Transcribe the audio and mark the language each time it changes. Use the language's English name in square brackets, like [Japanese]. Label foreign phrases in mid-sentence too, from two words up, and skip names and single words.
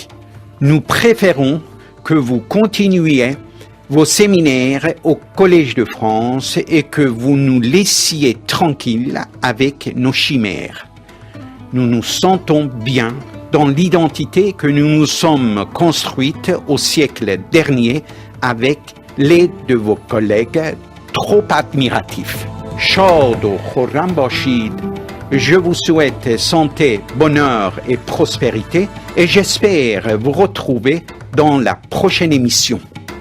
[French] Nous préférons que vous continuiez vos séminaires au Collège de France et que vous nous laissiez tranquilles avec nos chimères. Nous nous sentons bien dans l'identité que nous nous sommes construites au siècle dernier avec l'aide de vos collègues trop admiratifs. [Persian] Shad و خرم باشید. [French] Je vous souhaite santé, bonheur et prospérité et j'espère vous retrouver dans la prochaine émission.